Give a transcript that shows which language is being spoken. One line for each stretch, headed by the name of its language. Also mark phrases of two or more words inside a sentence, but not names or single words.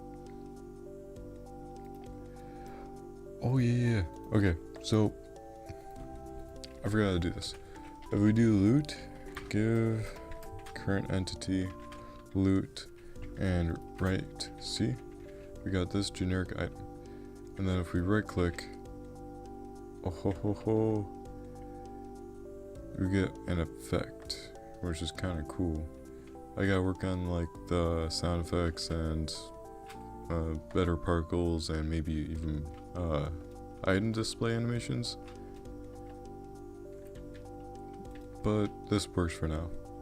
English: Oh yeah. Okay, so I forgot how to do this. If we do loot, give current entity loot and right C, we got this generic item. And then if we right click, oh ho ho ho, we get an effect, which is kind of cool. I gotta work on like the sound effects and better particles and maybe even item display animations. But this works for now.